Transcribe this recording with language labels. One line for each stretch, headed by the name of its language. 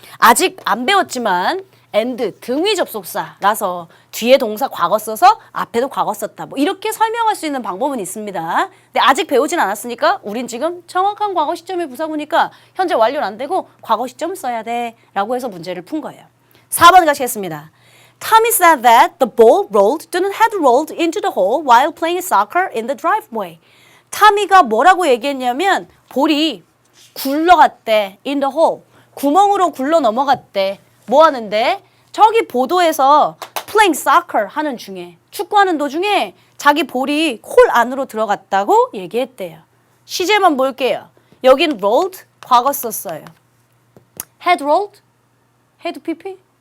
Korean: 아직 안 배웠지만 and 등위 접속사라서 뒤에 동사 과거 써서 앞에도 과거 썼다. 뭐 이렇게 설명할 수 있는 방법은 있습니다. 근데 아직 배우진 않았으니까 우린 지금 정확한 과거 시점의 부사구니까 현재 완료는 안 되고 과거 시점을 써야 돼 라고 해서 문제를 푼 거예요. 4번 가시겠습니다.
English: Tommy said that the ball rolled
Korean: 또는
English: had rolled into the hole while playing soccer in the driveway.
Korean: 타미가 뭐라고 얘기했냐면 볼이 굴러갔대.
English: in the hole.
Korean: 구멍으로 굴러 넘어갔대. 뭐 하는데? 저기 보도에서
English: playing soccer
Korean: 하는 중에 축구하는 도중에 자기 볼이 홀 안으로 들어갔다고 얘기했대요. 시제만 볼게요. 여긴 rolled 과거 썼어요.
English: had rolled?
Korean: had pp?